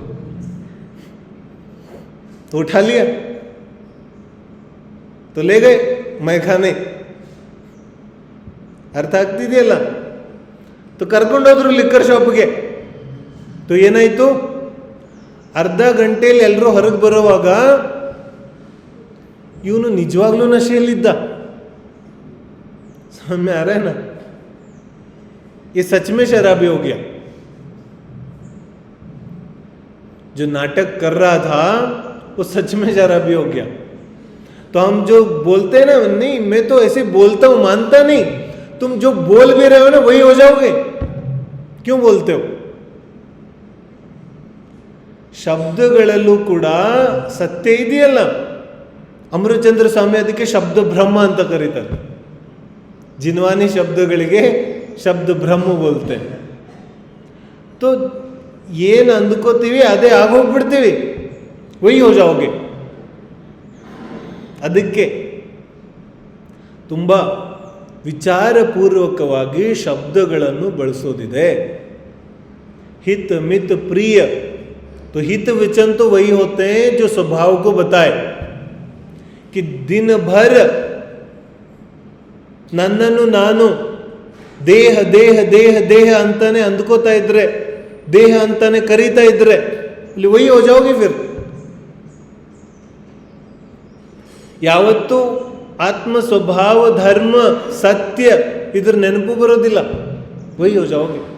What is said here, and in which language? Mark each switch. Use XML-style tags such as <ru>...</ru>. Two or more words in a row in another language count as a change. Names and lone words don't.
<hi>तो उठा लिया, तो ले गए मैखाने.</hi> <kn>ಅರ್ಥ ಆಗ್ತಿದೆಯಲ್ಲ? तो ಕರ್ಕೊಂಡೋದ್ರು ಲಿಕ್ಕರ್ ಶಾಪ್ಗೆ. तो ಏನಾಯ್ತು, ಅರ್ಧ ಗಂಟೆಯಲ್ಲಿ ಎಲ್ಲರೂ ಹೊರಗೆ ಬರುವಾಗ ಇವನು ನಿಜವಾಗ್ಲೂ ನಶೆಯಲ್ಲಿದ್ದ.</kn> <hi>समझ में आ रहा है ना? ये सच में शराबी हो गया. जो नाटक कर रहा था वो सच में शराबी हो गया. तो हम जो बोलते हैं ना, नहीं मैं तो ऐसे बोलता हूं, मानता नहीं. तुम जो बोल भी रहे हो ना वही हो जाओगे. क्यों बोलते हो?</hi> <kn>ಶಬ್ದಗಳಲ್ಲೂ ಕೂಡ ಸತ್ಯ ಇದೆಯಲ್ಲ. ಅಮೃತಚಂದ್ರ ಸ್ವಾಮಿ ಅದಕ್ಕೆ ಶಬ್ದ ಬ್ರಹ್ಮ ಅಂತ ಕರೀತಾರೆ. जिनवानी ಶಬ್ದಗಳಿಗೆ ಶಬ್ದ ಬ್ರಹ್ಮ ಬೋಲ್ತೆ. तो ಏನು ಅಂದ್ಕೋತೀವಿ ಅದೇ ಆಗೋಗ್ಬಿಡ್ತೀವಿ,</kn> <hi>वही हो जाओगे.</hi> <kn>ಅದಕ್ಕೆ ತುಂಬ ವಿಚಾರಪೂರ್ವಕವಾಗಿ ಶಬ್ದಗಳನ್ನು ಬಳಸೋದಿದೆ.</kn> <hi>हित मित प्रिय, तो हित वचन तो वही होते हैं जो स्वभाव को बताए कि दिन भर</hi> <kn>ನನ್ನನ್ನು ನಾನು ದೇಹ ದೇಹ ದೇಹ ದೇಹ ಅಂತಾನೆ ಅಂದ್ಕೋತಾ ಇದ್ರೆ, ದೇಹ ಅಂತಾನೆ ಕರೀತಾ ಇದ್ರೆ ಇಲ್ಲಿ</kn> <hi>वही हो जाओगे फिर.</hi> <kn>ಯಾವತ್ತು ಆತ್ಮ ಸ್ವಭಾವ ಧರ್ಮ ಸತ್ಯ ಇದ್ರ ನೆನಪು ಬರೋದಿಲ್ಲ,</kn> <hi>वही हो जाओगे.</hi>